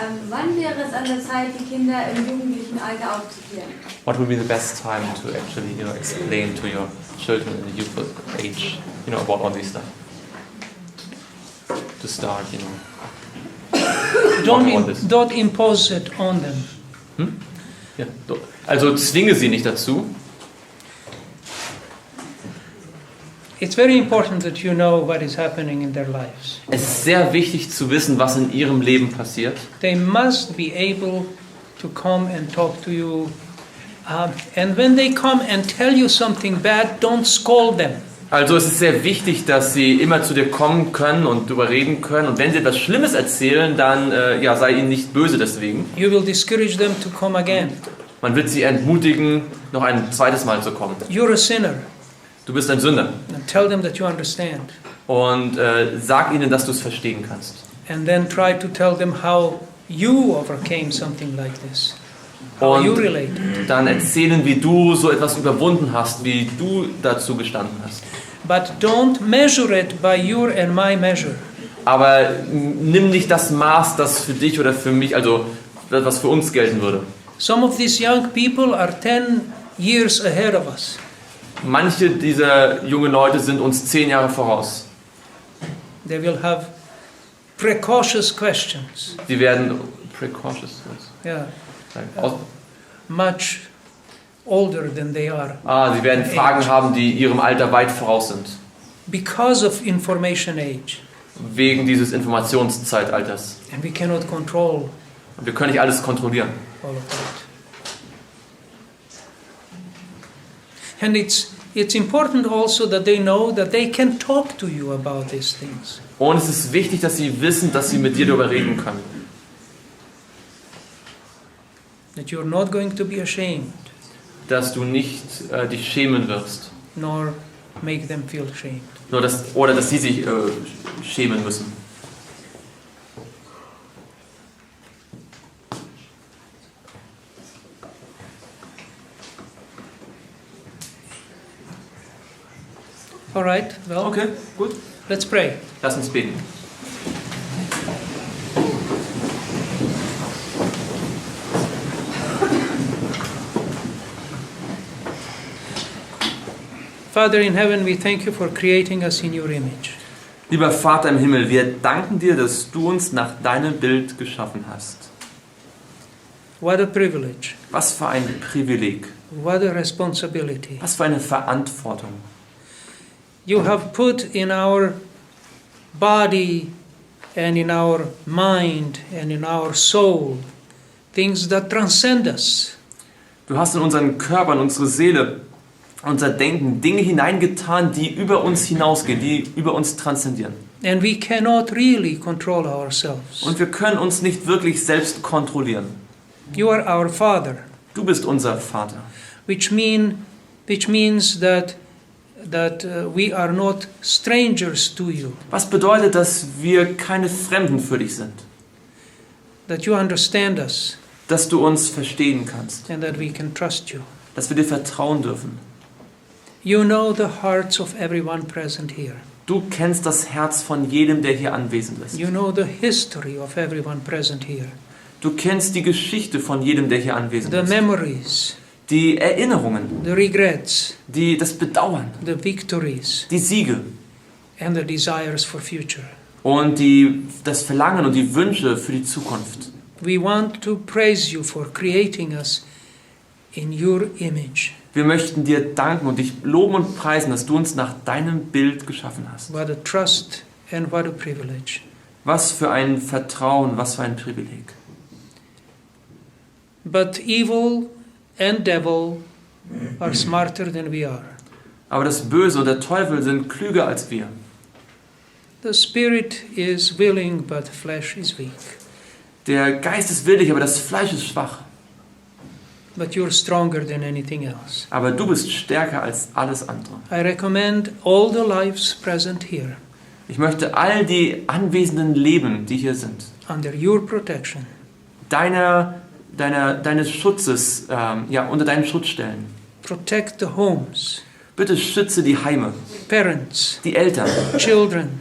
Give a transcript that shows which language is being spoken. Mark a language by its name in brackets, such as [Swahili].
[German] Wann wäre es an der Zeit, die Kinder im jugendlichen Alter aufzuklären? [English] What would be the best time to actually, explain to your children in the youthful age, about all this stuff? To start, Don't impose it on them. [German] Ja, also zwinge sie nicht dazu. [English] It's very important that you know what is happening in their lives. [German] Es ist sehr wichtig zu wissen, was in ihrem Leben passiert. [English] They must be able to come and talk to you. And when they come and tell you something bad, don't scold them. [German] Also es ist sehr wichtig, dass sie immer zu dir kommen können und darüber reden können. Und wenn sie etwas Schlimmes erzählen, dann sei ihnen nicht böse deswegen. [English] You will discourage them to come again. [German] Man wird sie entmutigen, noch ein zweites Mal zu kommen. [English] You're a sinner. [German] Du bist ein Sünder. [English] And tell them that you understand. [German] Und sag ihnen, dass du es verstehen kannst. [English] And then try to tell them how you overcame something like this. How you relate. [German] Dann erzählen, wie du so etwas überwunden hast, wie du dazu gestanden hast. [English] But don't measure it by your and my measure. [German] Aber nimm nicht das Maß, das für dich oder für mich, also was für uns gelten würde. [English] Some of these young people are 10 years ahead of us. [German] Manche dieser jungen Leute sind uns 10 Jahre voraus. [English] They will have precocious questions. [German] Sie werden precautious. [English] Yeah. [German] Aus, [English] Much older than they are. [German] sie werden Fragen haben, die ihrem Alter weit voraus sind. [English] Because of information age. [German] Wegen dieses Informationszeitalters. [English] And we cannot control [German] Und wir können nicht alles kontrollieren. [English] all of that. And it's important also that they know that they can talk to you about these things. [German] Und es ist wichtig, dass sie wissen, dass sie mit dir darüber reden können. [English] That you're not going to be ashamed, [German] Dass du nicht dich schämen wirst. [English] nor make them feel ashamed. [German] Oder dass sie sich schämen müssen. [English] All right, well, [German] Okay, gut. [English] let's pray. [German] Lass uns beten. [English] Father in heaven, we thank you for creating us in your image. [German] Lieber Vater im Himmel, wir danken dir, dass du uns nach deinem Bild geschaffen hast. [English] What a privilege. [German] Was für ein Privileg. [English] What a responsibility. [German] Was für eine Verantwortung. [English] You have put in our body and in our mind and in our soul things that transcend us. [German] Du hast in unseren Körper, in unsere Seele, unser Denken Dinge hineingetan, die über uns hinausgehen, die über uns transzendieren. [English] And we cannot really control ourselves. [German] Und wir können uns nicht wirklich selbst kontrollieren. [English] You are our Father, [German] Du bist unser Vater. [English] which means that we are not strangers to you, [German] Was bedeutet, dass wir keine Fremden für dich sind? [English] that you understand us, [German] Dass du uns verstehen kannst. [English] and that we can trust you. [German] Dass wir dir vertrauen dürfen. [English] You know the hearts of everyone present here. [German] Du kennst das Herz von jedem, der hier anwesend ist. [English] You know the history of everyone present here. [German] Du kennst die Geschichte von jedem, der hier anwesend [English] The [German] ist. [English] memories, [German] Die Erinnerungen, [English] the regrets, [German] das Bedauern, [English] the victories, [German] die Siege [English] and the desires for future. [German] und das Verlangen und die Wünsche für die Zukunft. [English] We want to praise you for creating us in your image. [German] Wir möchten dir danken und dich loben und preisen, dass du uns nach deinem Bild geschaffen hast. [English] What a trust and what a privilege. [German] Was für ein Vertrauen, was für ein Privileg. [English] But evil and devil are smarter than we are. [German] Aber das Böse und der Teufel sind klüger als wir. [English] The spirit is willing, but flesh is weak. [German] Der Geist ist willig, aber das Fleisch ist schwach. [English] But you're stronger than anything else. [German] Aber du bist stärker als alles andere. [English] I recommend all the lives present here [German] Ich möchte all die anwesenden Leben, die hier sind, [English] under your protection. [German] deines Schutzes, unter deinen Schutz stellen. [English] Protect the homes, [German] Bitte schütze die Heime, [English] parents, [German] die Eltern, [English] children.